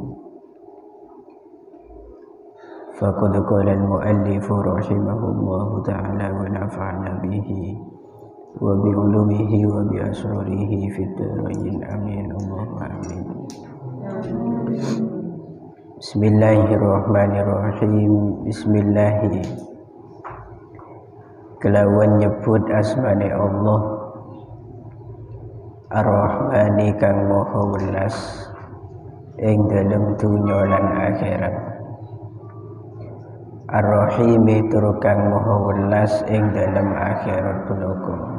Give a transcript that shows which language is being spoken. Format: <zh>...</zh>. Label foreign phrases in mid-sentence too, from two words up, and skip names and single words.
<ar>فقد قال المؤلف رحمه الله تعالى ونفعنا به وبعلومه وبأسراره في الدارين آمين اللهم آمين. بسم الله الرحمن الرحيم.</ar> <jv>Bismillahi kelawan nyebut asmane Allah Ar-Rahmani kang maha welas ing dalem dunya lan akhirat, Ar-Rahimi tur kang maha welas ing dalem akhirat punaka.</jv>